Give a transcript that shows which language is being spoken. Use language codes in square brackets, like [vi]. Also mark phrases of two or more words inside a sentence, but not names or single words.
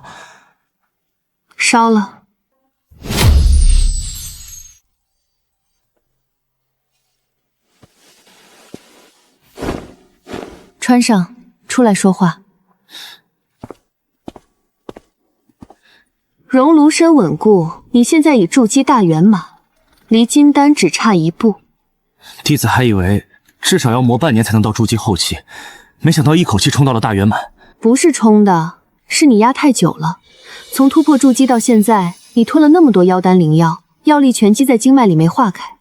[zh] 燒了。穿上，出來說話。熔爐身穩固，你現在已築基大圓滿，離金丹只差一步。弟子还以为至少要磨半年才能到筑基后期，没想到一口气冲到了大圆满。不是冲的，是你压太久了。从突破筑基到现在，你吞了那么多妖丹灵药，药力全积在经脉里没化开。